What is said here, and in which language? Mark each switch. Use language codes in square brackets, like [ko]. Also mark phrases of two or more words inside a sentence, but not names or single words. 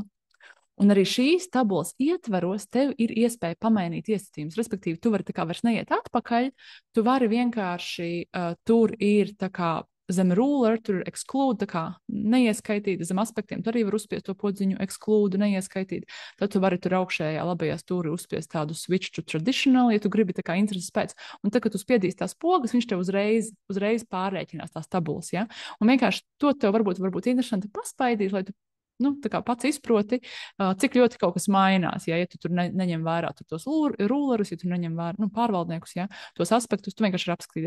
[lv] Un arī šīs tabulas ietveros tev ir iespēja pamainīt iestatījumus. Respektīvi, tu vari tā kā vairs neiet atpakaļ, tu vari vienkārši, tur ir tā kā zem ruler, tur ir exclude, tā kā neieskaitīt, zem aspektiem, tu arī vari uzspiest to podziņu exclude, neieskaitīt. Tad tu vari tur augšējā labajā stūri uzspiest tādu [en] switch to traditional, [lv] ja tu gribi tā kā intereses pēc. Un tad, kad tu spiedīsi tās pogas, viņš tev uzreiz pārrēķinās tās tabulas, ja? Un vienkārši to tev varbūt interesanti paspaidīt, lai tu tā kā pats izproti, cik ļoti kaut kas mainās. Ja tu tur neņem vērā tos rulerus, ja tu neņem vērā pārvaldniekus, ja, tos aspektus, tu vienkārši ir apskatīties.